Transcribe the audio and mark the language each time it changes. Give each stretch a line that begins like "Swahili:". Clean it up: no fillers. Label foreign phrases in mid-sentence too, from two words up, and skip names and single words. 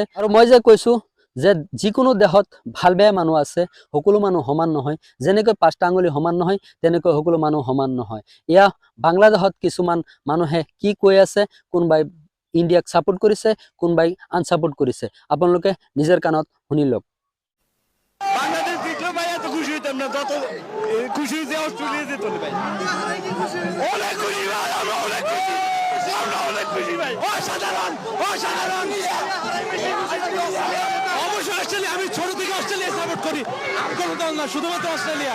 Assamese: আৰু মই যে কৈছো যে যিকোনো দেশত ভাল বেয়া মানুহ আছে, সকলো মানুহ সমান নহয়। যেনেকৈ 5টা আঙুলি সমান নহয়, তেনেকৈ সকলো মানুহ সমান নহয়। এয়া বাংলাদেশত কিছুমান মানুহে কি কৈ আছে, কোনোবাই ইণ্ডিয়াক সাপোর্ট কৰিছে, কোনোবাই আনসাপোর্ট কৰিছে। আপোনালোকে নিজৰ কাণত শুনি লওক।
Bangla: বাংলাদেশ জিতলে ভাই এত খুশি হইতাম না, যত খুশি যে অস্ট্রেলিয়া যেত ভাই। অনেক খুশি ভাই, আমরা অনেক খুশি, আমরা অনেক খুশি ভাই, অসাধারণ অসাধারণ। অবশ্যই অস্ট্রেলিয়া, আমি ছোট থেকে অস্ট্রেলিয়া সাপোর্ট করি, কোনো দল না, শুধুমাত্র অস্ট্রেলিয়া।